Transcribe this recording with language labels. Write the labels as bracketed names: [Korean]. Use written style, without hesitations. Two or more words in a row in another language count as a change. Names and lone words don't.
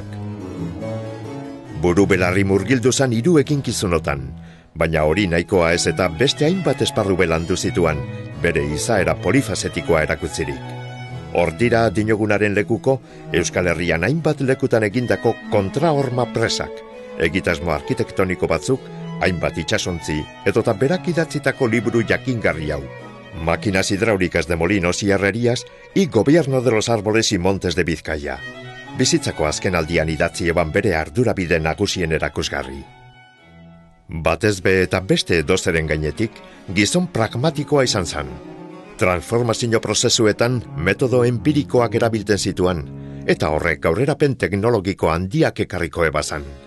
[Basque] Buru belarri murgildu zan 3 eginkizunotan, baina hori nahikoa ez eta beste hainbat esparru belandu zituan, bere izaera polifazetikoa erakutzirik. Hordira dinogunaren lekuko, Euskal Herrian hainbat lekutan egindako kontrahorma presak, egitasmo arkitektoniko batzuk, hainbat itxasontzi, edota berak idatzitako liburu jakingarri hau. [Spanish] Máquinas hidráulicas de molinos y herrerías y Gobierno de los árboles y montes de Bizkaia. [Basque] Bizitzako azken aldian idatzi eban bere ardurabide nagusien erakusgarri. Batez be eta beste edozeren gainetik, gizon pragmatikoa izan zan. Transformazio prozesuetan metodo empirikoak erabilten zituan, eta horrek aurrerapen teknologiko handiak ekarriko ebazan.